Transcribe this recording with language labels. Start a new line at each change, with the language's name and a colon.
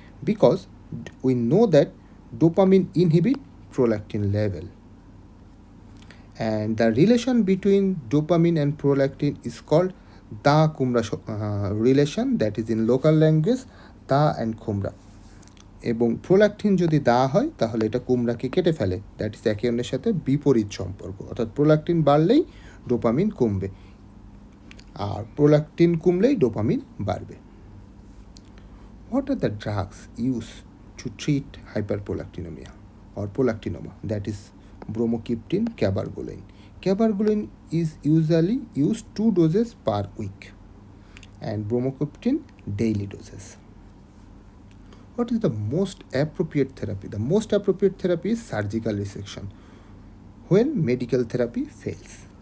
English: Because we know that dopamine inhibit prolactin level, and the relation between dopamine and prolactin is called da kumra relation, that is in local language da and kumra.
Bangla: এবং prolactin যদি দেওয়া হয় তাহলে এটা কুমড়াকে কেটে ফেলে,
English: that is
Bangla: একে অন্যের সাথে বিপরীত সম্পর্ক, অর্থাৎ প্রোল্যাক্টিন বাড়লেই ডোপামিন কমবে আর প্রোল্যাক্টিন কমলেই ডোপামিন বাড়বে।
English: What are the drugs use to treat hyperprolactinemia or prolactinoma? That is bromocriptine, cabergoline. Cabergoline is usually used 2 doses per week and bromocriptine daily doses. What is the most appropriate therapy? The most appropriate therapy is surgical resection when medical therapy fails.